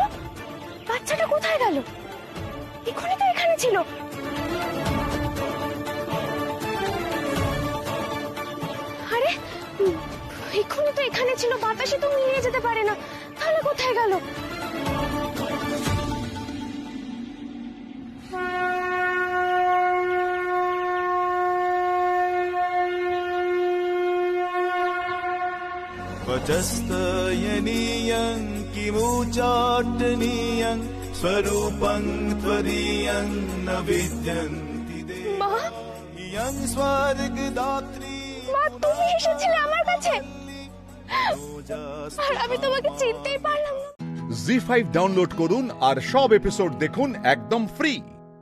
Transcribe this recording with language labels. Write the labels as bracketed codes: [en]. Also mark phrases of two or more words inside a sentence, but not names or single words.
[bn] বাচ্চাটা কোথায় গেল? এখনই তো এখানে ছিল। আরে এখনই তো এখানে ছিল, বাতাসে তো মিলিয়ে যেতে পারে না, তাহলে কোথায় গেল? [sa] वचस्तयनीयं किमुच्चाटनीयं स्वरूपं त्वदीयं न विद्यन्ति [bn] মা, [sa] देयं स्वर्गदात्री। [bn] মা, তুমি এসেছিলে আমার কাছে, আর আমি তোমাকে চিনতেই পারলাম না। জি5 ডাউনলোড করুন আর সব এপিসোড দেখুন একদম ফ্রি।